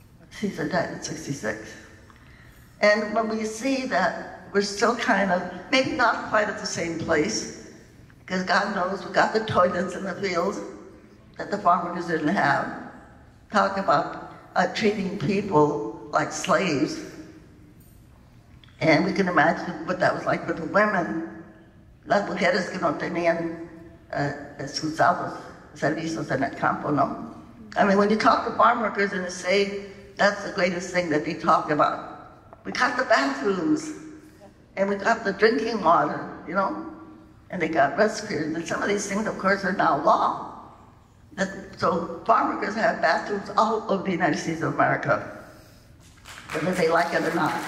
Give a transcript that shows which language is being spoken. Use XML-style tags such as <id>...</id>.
<en>Cesar died at 66. And when we see that we're still kind of, maybe not quite at the same place, because God knows we got the toilets in the fields that the farm workers didn't have. Talk about treating people like slaves. And we can imagine what that was like for the women.</en> <es>Las mujeres que no tenían excusados, servicios en el campo, no?</es> <en>I mean, when you talk to farm workers and they say, that's the greatest thing that they talk about. We got the bathrooms, and we got the drinking water, you know? And they got respirators, and some of these things, of course, are now law. So farm workers have bathrooms all over the United States of America, whether they like it or not.</en>